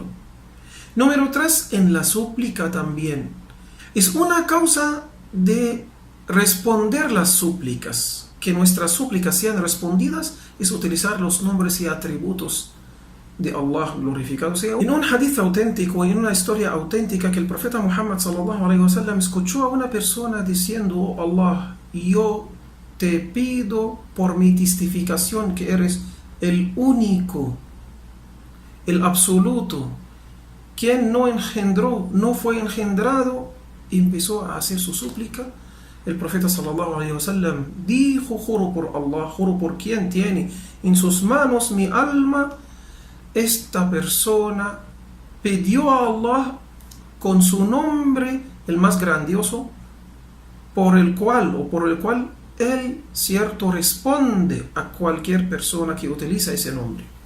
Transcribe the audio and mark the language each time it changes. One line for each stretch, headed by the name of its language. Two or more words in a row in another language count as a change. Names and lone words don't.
Spanish: Número 3, en la súplica también. Es una causa de responder las súplicas, que nuestras súplicas sean respondidas, es utilizar los nombres y atributos de Allah, glorificado sea. En un hadith auténtico, en una historia auténtica, que el profeta Muhammad
Arabic: صلى الله عليه وسلم
Spanish: escuchó a una persona diciendo: oh Allah, yo te pido por mi testificación que eres el único, el absoluto, quien no engendró, no fue engendrado. Y empezó a hacer su súplica. El profeta
Arabic: صلى الله عليه وسلم
Spanish: dijo: juro por Allah, juro por quien tiene en sus manos mi alma, esta persona pidió a Allah con su nombre, el más grandioso, por el cual él, cierto, responde a cualquier persona que utiliza ese nombre.